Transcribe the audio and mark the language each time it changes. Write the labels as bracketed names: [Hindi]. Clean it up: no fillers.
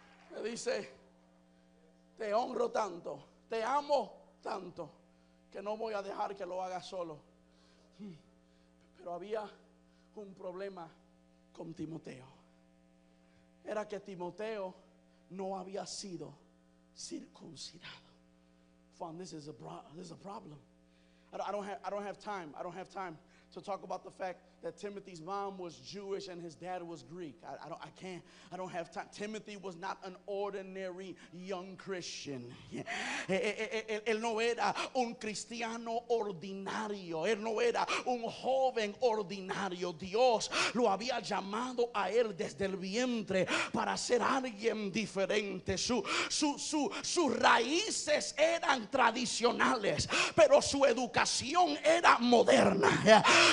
[Spanish] Me dice: te honro tanto, te amo tanto, que no voy a dejar que lo hagas solo. Pero había un problema con Timoteo. Era que Timoteo no había sido [English] circuncidado. Fun, this is a problem. I don't have time to talk about the fact that Timothy's mom was Jewish and his dad was Greek. I don't have time. Timothy was not an ordinary young Christian. [Spanish] Él no era un cristiano ordinario. Él no era un joven ordinario. Dios lo había llamado a él desde el vientre para ser alguien diferente. Sus raíces eran tradicionales, pero su educación era moderna.